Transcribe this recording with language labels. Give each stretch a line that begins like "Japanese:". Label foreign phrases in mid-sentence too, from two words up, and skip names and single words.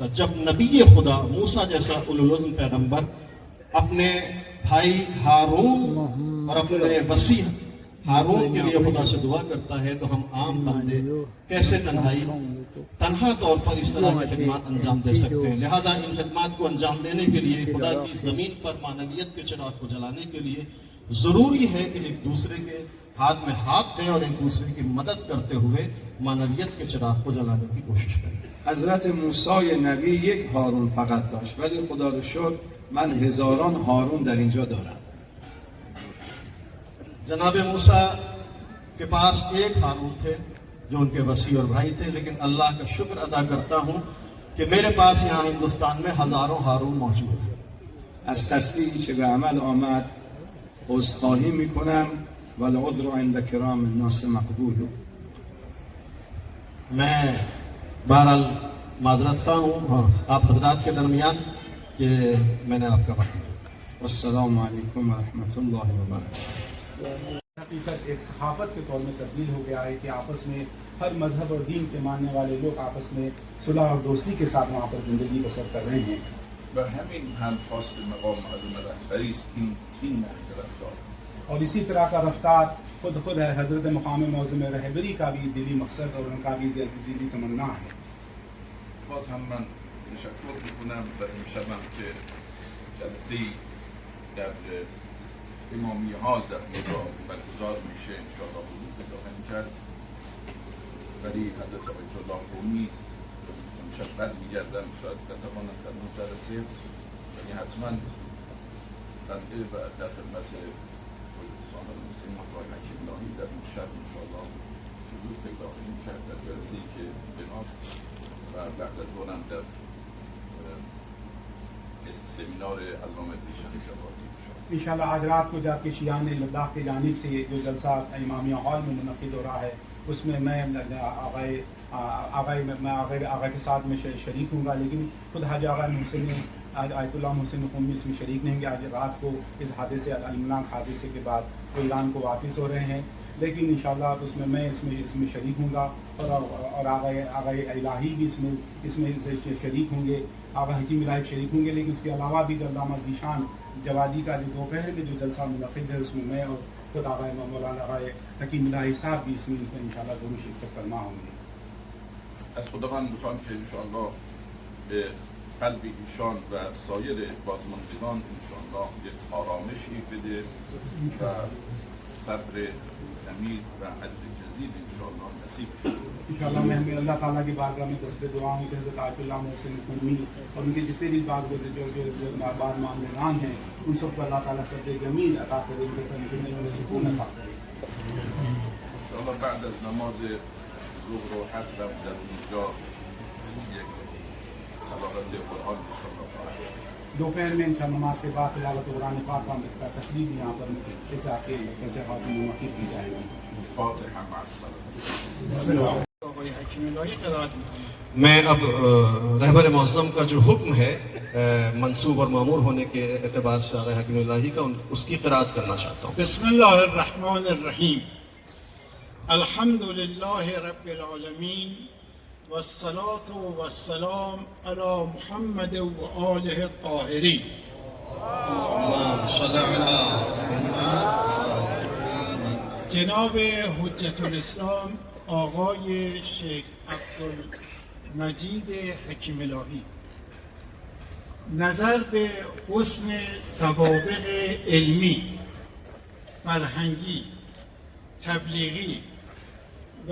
Urdu: جب نبی خدا موسیٰ جیسا اولوالعزم پیغمبر اپنے بھائی ہارون اور اپنے وسیع ہارون کے لیے خدا سے دعا کرتا ہے تو ہم عام بندے کیسے تنہا طور پر اس طرح کی خدمات انجام دے سکتے ہیں. لہذا ان خدمات کو انجام دینے کے لیے خدا کی زمین پر معنویت کے چراغ کو جلانے کے لیے ضروری ہے کہ ایک دوسرے کے ہاتھ میں ہاتھ دیں اور ایک دوسرے کی مدد کرتے ہوئے معنویت کے چراغ کو جلانے کی کوشش کریں.
Persian: حضرت موسی نبی یک هارون فقط داشت، ولی خدا رو شکر من هزاران هارون در اینجا دارم.
Urdu: جناب موسیٰ کے پاس ایک ہارون تھے جو ان کے وسیع اور بھائی تھے، لیکن اللہ کا شکر ادا کرتا ہوں کہ میرے پاس یہاں ہندوستان میں ہزاروں ہارون موجود ہیں.
Persian: از تصدیقی که به عمل آمد عذرخواهی میکنم
Arabic: والعذر عند کرام الناس مقبول.
Urdu: میں بہرحال معذرت خواہ ہوں آپ حضرات کے درمیان کہ میں نے آپ کا وقت.
Arabic: والسلام علیکم ورحمۃ اللہ وبرکاتہ.
Urdu: حقیقت ایک صحافت کے طور میں تبدیل ہو گیا ہے کہ آپس میں ہر مذہب اور دین کے ماننے والے لوگ آپس میں صلح اور دوستی کے ساتھ وہاں پر زندگی بسر کر رہے ہیں.
Persian: و همین هم خواست مقام معظم رهبری است این نحو رفتار.
Urdu: اور اسی طرح کا رفتار خود ہے حضرت مقام معظم رہبری کا بھی دلی مقصد اور ان کا بھی دلی تمنا ہے.
Persian: باز هم من تشکر میکنم و امشبم که جلسه‌ای در امامی حال در اینجا برگزار میشه انشاءالله حضور خواهیم کرد، ولی حضرت آیت الله قمی امشب برمیگردن شاید نتوانند در اون جلسه، ولی حتما بنده و در خدمت سامر مسلم آقای حکیم الهی در اون شب انشاءالله حضور پیدا خواهیم کرد در جلسه‌ای که بناست و بعد از اونم در سمینار علامه دیشان شبادی
Urdu: انشاءاللہ آج رات کو جا کے شیعان لداخ کی جانب سے جو جلسہ امامیہ ہال میں منعقد ہو رہا ہے اس میں میں آغا کے ساتھ میں شریک ہوں گا، لیکن خود حاج آغا محسن آیت اللہ محسن قمی اس میں شریک نہیں گے. آج رات کو اس حادثے المناک حادثے کے بعد وہ ایران کو واپس ہو رہے ہیں، لیکن انشاءاللہ اس میں شریک ہوں گا اور آغا الہی بھی اس میں شریک ہوں گے، آغا حکیم الہی شریک ہوں گے. لیکن اس کے علاوہ بھی علامہ ذیشان جوادی کا جو دوپہر میں جو جلسہ منعقد ہے اس میں میں اور خود آغا مولانا آغا حکیم الہی صاحب بھی اس میں انشاءاللہ ضرور شرکت فرما ہوں گے.
Persian: از خداوند میخوام که انشاءالله به قلب ایشان و سایر بازماندگان انشاءالله یک آرامشی بده و
Arabic: صبر جمیل و اجر جزیل
Persian: انشاءالله نصیب شده.
Urdu: انشاءاللہ میں ہمیں اللہ تعالیٰ کی بارگاہ میں دست دعا ہوں کہ حضرت آیت اللہ محسن قمی اور ان کے جتنے بھی جو بعض معاملان ہیں ان سب کو اللہ تعالیٰ صبر جمیل عطا کرے، ان کے تنظیم میں سکون عطا کرے.
Persian: انشاءالله بعد از نماز ظهر و حسرم در اینجا یک تلاوت قرآن انشاءالله خواهد شد.
Urdu: دوپہر میں انشاءاللہ نماز کے بعد تلاوت قرآن پاک کا تقریب یہاں پر اس آپ کے جگہ میں منعقد کی جائے گی.
Arabic: فاتحه مع الصلاة.
Urdu: میں اب رہبر معظم کا جو حکم ہے منصوب اور معمور ہونے کے اعتبار سے آغا حکیم الہی کا اس کی قرأت کرنا چاہتا ہوں.
Arabic: بسم اللہ الرحمن الرحیم. الحمد للہ رب العالمین والصلاة والسلام علی محمد و آلہ الطاہرین. اللہم صلی علی
Persian: جناب حجت الاسلام آقای شیخ عبدالمجید حکیم الهی نظر به حسن سوابق علمی، فرهنگی، تبلیغی و